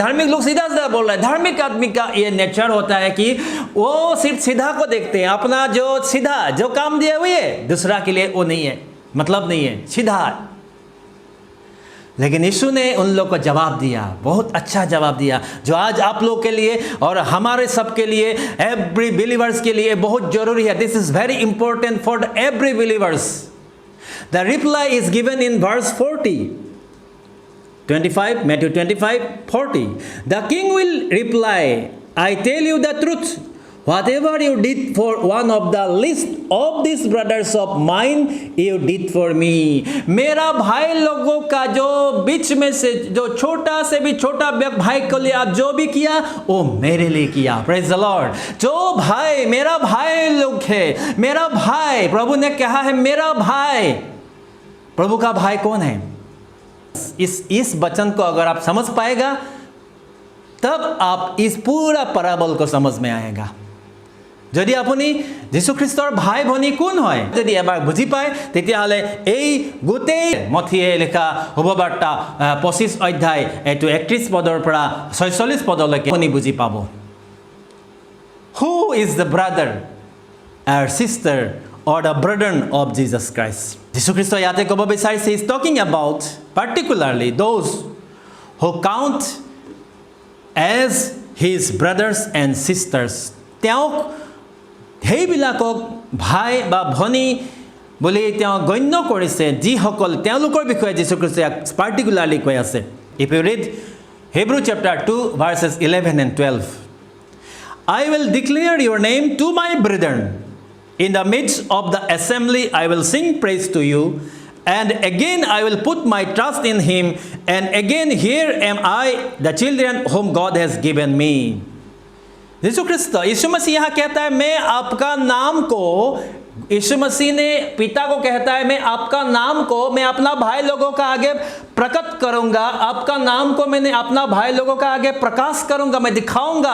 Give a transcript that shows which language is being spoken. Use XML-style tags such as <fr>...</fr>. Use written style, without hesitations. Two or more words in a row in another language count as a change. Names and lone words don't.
<hi>धार्मिक लोग सीधा सीधा बोल रहे हैं। धार्मिक आदमी का ये नेचर होता है कि वो सिर्फ सीधा को देखते हैं, अपना जो सीधा जो काम दिया हुए है, दूसरा के लिए वो नहीं है, मतलब नहीं है, सीधा। लेकिन यीशु ने उन लोगों को जवाब दिया, बहुत अच्छा जवाब दिया, जो आज आप लोग के लिए और हमारे सब के लिए,</hi> <en>every believers</en> <hi>के लिए बहुत जरूरी है।</hi> <en>this is very important for every believers. the reply is given in verse 25, Matthew 25:40. The king will reply, I tell you the truth, whatever you did for one of the least of these brothers of mine, you did for me।</en> <hi>मेरा भाई लोगों का जो बीच में से जो छोटा से भी छोटा भाई को लिए आप जो भी किया वो मेरे लिए किया।</hi> <en>praise the Lord.</en> <hi>जो भाई मेरा भाई लोग है, मेरा भाई, प्रभु ने कहा है मेरा भाई। प्रभु का भाई कौन है? इस वचन को अगर आप समझ पाएगा तब आप इस पूरा पैराबल को समझ में आएगा।</hi> <as>যদি আপুনি যীশু খ্ৰীষ্টৰ ভাই ভনী কোন হয় যদি এবাৰ বুজি পায়, তেতিয়াহ'লে এই গোটেই মথিয়ে লিখা শুভবাৰ্তা 25 অধ্যায় এইটো 31 পদৰ পৰা 46 পদলৈকে আপুনি বুজি পাব।</as> <en>Who is the brother or sister or the brethren of Jesus Christ?</en> <as>যীশু খ্ৰীষ্ট ইয়াতে ক'ব বিচাৰিছে,</as> <en>is talking about particularly those who count as his brothers and sisters।</en> <as>তেওঁক সেইবিলাকক ভাই বা ভনী বুলি তেওঁ গণ্য কৰিছে, যিসকল তেওঁলোকৰ বিষয়ে যীশুখ্ৰীষ্টই পাৰ্টিকুলাৰলি কৈ আছে।</as> <en>If you read Hebrew chapter 2 verses 11 and 12, I will declare your name to my brethren. In the midst of the assembly I will sing praise to you. And again I will put my trust in him. And again here am I, the children whom God has given me।</en> <hi>यीशु ख्रिस्त, यीशु मसीह यहाँ कहता है मैं आपका नाम को यीशु मसीह ने पिता को कहता है, मैं आपका नाम को मैं अपना भाई लोगों का आगे प्रकट करूंगा, आपका नाम को मैंने अपना भाई लोगों का आगे प्रकाश करूंगा, मैं दिखाऊंगा।</hi>